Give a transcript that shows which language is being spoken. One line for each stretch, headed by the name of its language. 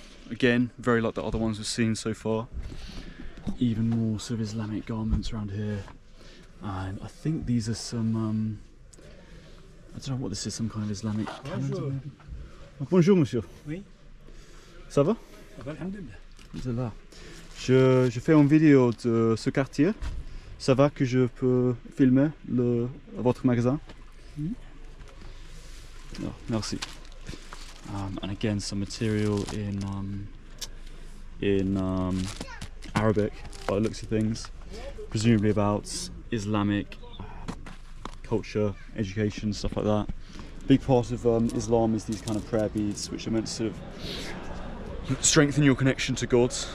English: Again, very like the other ones we've seen so far. Even more sort of Islamic garments around here, and I think these are some I don't know what this is, some kind of Islamic calendar maybe.
French: Bonjour monsieur. Oui. Ça va? Ça va, alhamdoulilah. Alhamdoulilah. Je fais une vidéo de ce quartier. Ça va que je peux filmer votre magasin? Oh, merci.
English: And again, some material in Arabic, by the looks of things, presumably about Islamic culture, education, stuff like that. Big part of Islam is these kind of prayer beads, which are meant to sort of strengthen your connection to God.